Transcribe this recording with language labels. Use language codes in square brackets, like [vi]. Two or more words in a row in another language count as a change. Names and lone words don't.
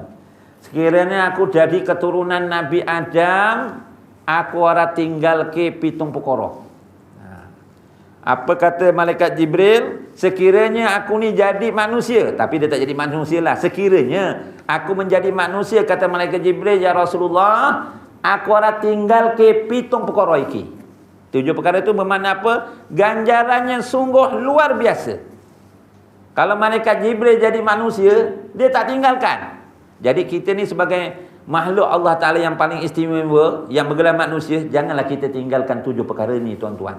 [ms] Sekiranya aku jadi keturunan Nabi Adam, [jv] aku ora tinggal ke pitung perkara. [ms] Apa kata malaikat Jibril? Sekiranya aku ni jadi manusia, tapi dia tak jadi manusia lah. Sekiranya aku menjadi manusia, kata malaikat Jibril, ya Rasulullah, [jv] aku ora tinggal ke pitung perkara iki. [ms] 7 perkara itu bermakna apa? Ganjarannya sungguh luar biasa. Kalau malaikat Jibril jadi manusia, dia tak tinggalkan. Jadi kita ni sebagai makhluk Allah Ta'ala yang paling istimewa, yang bergelar manusia, janganlah kita tinggalkan 7 perkara ni, tuan-tuan.